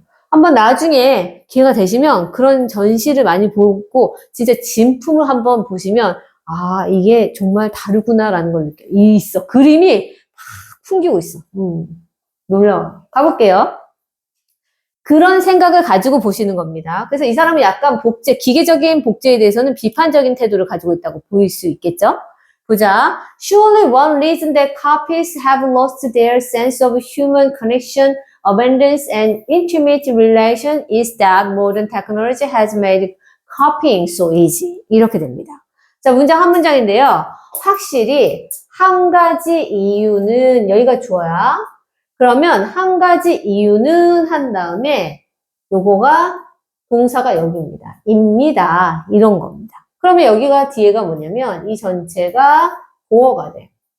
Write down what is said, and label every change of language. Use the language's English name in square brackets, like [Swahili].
[Korean] 한번 나중에 기회가 되시면 그런 전시를 많이 보고 진짜 진품을 한번 보시면 아, 이게 정말 다르구나라는 걸 느껴요. 있어. 그림이 막 풍기고 있어. 놀라워. 가볼게요. 그런 생각을 가지고 보시는 겁니다. 그래서 이 사람은 약간 기계적인 복제에 대해서는 비판적인 태도를 가지고 있다고 보일 수 있겠죠? 보자. [English] Surely one reason that copies have lost their sense of human connection, abundance, and intimate relation is that modern technology has made copying so easy. [Korean] 이렇게 됩니다. 자, 문장 한 문장인데요. 확실히 한 가지 이유는 여기가 주어야. 그러면 한 가지 이유는 한 다음에 요거가 동사가 여기입니다. 입니다. 이런 겁니다. 그러면 여기가 뒤에가 뭐냐면 이 전체가 보어가 돼.